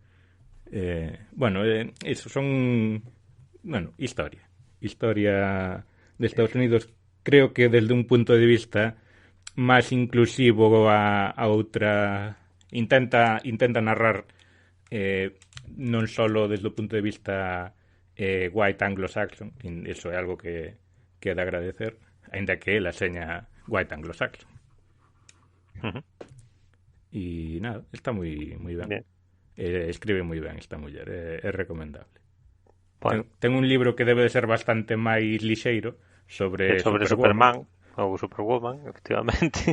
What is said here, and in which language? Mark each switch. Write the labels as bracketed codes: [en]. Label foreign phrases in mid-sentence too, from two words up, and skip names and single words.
[gl] Eso son historia de Estados Unidos, creo que desde un punto de vista máis inclusivo a outra, intenta narrar non só desde o punto de vista [en] white anglo-saxon, [gl] eso é algo que é de agradecer, aínda que ela seña [en] white anglo-saxon. [gl] E nada, está moi ben. Escribe moi ben esta muller, é recomendable. Bueno. Ten un libro que debe de ser bastante máis lixeiro sobre Superman ou Superwoman, efectivamente.